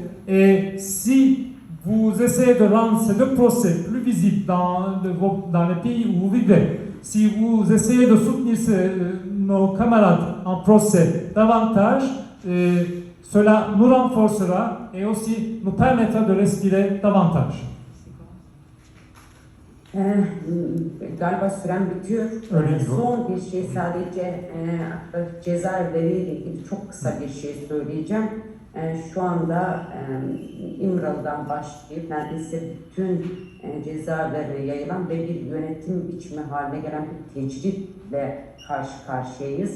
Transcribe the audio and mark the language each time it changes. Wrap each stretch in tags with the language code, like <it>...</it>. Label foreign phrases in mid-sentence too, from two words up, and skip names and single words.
<fr>Et si vous essayez de rendre ces deux procès plus visibles dans les pays où vous vivez, si vous essayez de soutenir nos camarades en procès davantage, cela nous renforcera et aussi nous permettra de respirer davantage.</fr> <tr>Galiba süren bitiyor. Öyle mi? Son bir şey sadece cezaevleriyle ilgili çok kısa bir şey söyleyeceğim. Şu anda İmralı'dan başlayıp neredeyse bütün cezaevlerine yayılan ve bir yönetim biçimi haline gelen bir tecritle karşı karşıyayız.</tr>